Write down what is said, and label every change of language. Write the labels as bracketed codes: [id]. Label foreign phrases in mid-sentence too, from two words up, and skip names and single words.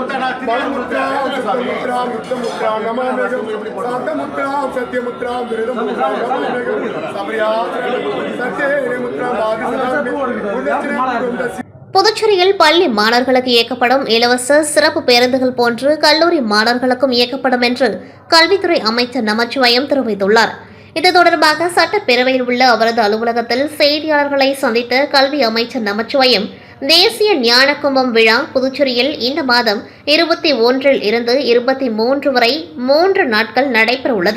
[sa] बलमुद्रां सत्यमुद्रां युद्धमुद्रां नमाम्यहं शान्तमुद्रां सत्यमुद्रां विरदमुद्रां नमाम्यहं सत्यमुद्रां बाधिसदामि. [ta] புதுச்சேரியில் பள்ளி மாணவர்களுக்கு இயக்கப்படும் இலவச சிறப்பு பேருந்துகள் போன்று கல்லூரி மாணவர்களுக்கும் இயக்கப்படும் என்று கல்வித்துறை அமைச்சர் நமச்சிவாயம் தெரிவித்துள்ளார். இது தொடர்பாக சட்டப்பேரவையில் உள்ள அவரது அலுவலகத்தில் செய்தியாளர்களை சந்தித்த கல்வி அமைச்சர் நமச்சிவாயம், தேசிய ஞான கும்பம் விழா புதுச்சேரியில் இந்த மாதம் 21 இருந்து 23 வரை 3 நாட்கள் நடைபெற உள்ளது.